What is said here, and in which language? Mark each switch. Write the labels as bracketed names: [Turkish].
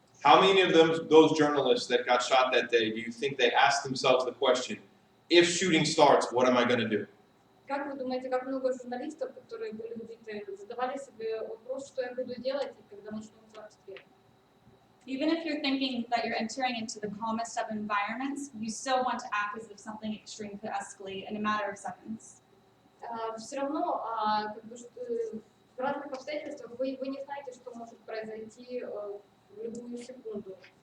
[English] How many of those journalists that got shot that day, do you think they asked themselves the question, if shooting starts, what am I going to do? [Russian] Как вы думаете, как много журналистов, которые были убиты, задавали себе вопрос, что я буду делать, когда начнется обстрел? [English] Even if you're thinking that you're entering into the calmest of environments, you still want to act as if something extreme could escalate in a matter of seconds. [Russian] Все равно, как бы, в разных обстоятельствах вы не знаете, что может произойти в любую секунду.